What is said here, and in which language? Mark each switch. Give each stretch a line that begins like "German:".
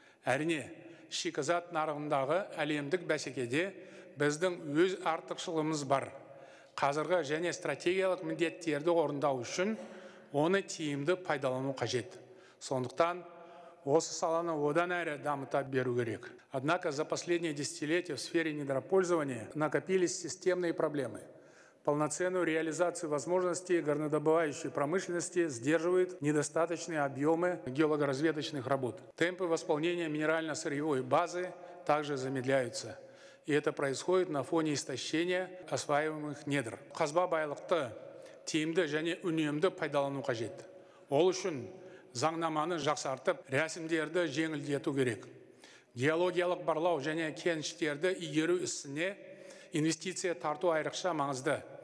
Kazakh: Әрине, шикізат нарығындағы әлемдік бәсекеде біздің өз артықшылығымыз бар. Қазіргі және стратегиялық міндеттерді орындау үшін оны тиімді пайдалану қажет. Сондықтан осы саланы одан әрі дамыта беру керек.
Russian: Однако за последние десятилетия в сфере недропользования накопились системные проблемы. Полноценную реализацию возможностей горнодобывающей промышленности сдерживают недостаточные объемы геологоразведочных работ. Темпы восполнения минерально-сырьевой базы также замедляются. И это происходит на фоне истощения осваиваемых недр.
Kazakh: Қазба байлықты тиімді және үнемді пайдалану қажет. Ол үшін заңнаманы жақсартып, рәсімдерді жеңілдету керек. Геологиялық барлау және кеніштерді игеру ісіне инвестиция тарту айрықша маңызды.